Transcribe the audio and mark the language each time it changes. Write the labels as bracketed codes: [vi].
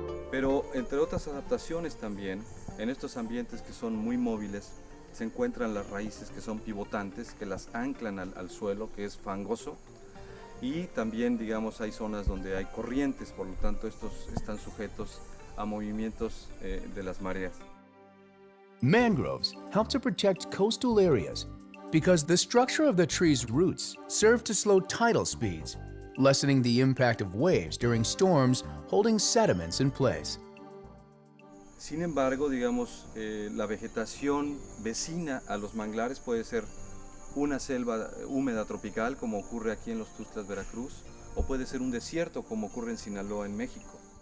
[es] Pero entre otras adaptaciones también, en estos ambientes que son muy móviles, se encuentran las raíces que son pivotantes, que las anclan al suelo, que es fangoso, y también, digamos, hay zonas donde hay corrientes, por lo tanto estos están sujetos a movimientos de las mareas. [en] Mangroves help to protect coastal areas because the structure of the tree's roots serve to slow tidal speeds, lessening the impact of waves during storms, holding sediments in place. [es] Sin embargo, digamos, la vegetación vecina a los manglares puede ser una selva húmeda tropical, como ocurre aquí en Los Tuxtlas, Veracruz, o puede ser un desierto, como ocurre en Sinaloa, en México.